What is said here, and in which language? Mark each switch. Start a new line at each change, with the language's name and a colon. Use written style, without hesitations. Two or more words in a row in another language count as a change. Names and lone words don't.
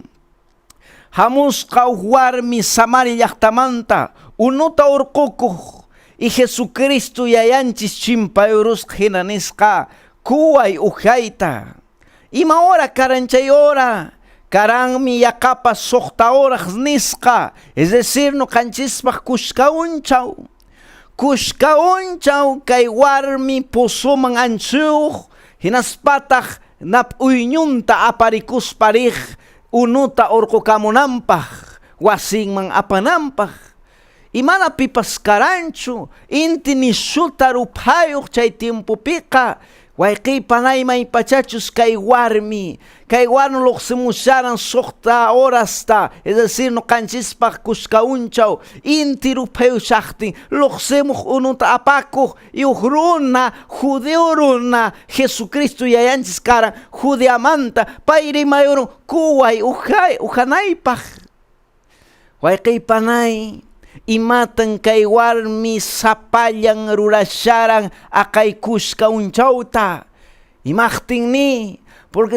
Quechua: Hamusqa warmi Samaria llaqtamanta unuta urqukuq y Jesucristo yayanchis chimpayurusqa hina nisqa kuway ukhayta. Ima hora karanchay hora karanmi yaqapa suqta horas nisqa,
Spanish: es decir,
Quechua: no kanchispaq kushkaunchaw kay warmi pusuman anchuyuq hinaspataq nap'uyñunta aparikusparij unuta urqukamunanpaq wasinman apanampaq. Imana pipas karanchu inti nishuta ruphayuq chay tiempopiqa wayqiypanay maypachachus kay warmi luqsimusharan suqta horasta,
Spanish: es decir,
Quechua: no kanchispaq kushkaunchaw inti ruphayushaqtin luqsimuq unuta apakuq yuq runa judío runa Jesucristo yayanchis karan Judeamanta payri mayurun kuway uhanaypaq. Wayqiypanay imatan kay warmi sapallan rurasharan akay kushkaunchawta imaqtinmi, porque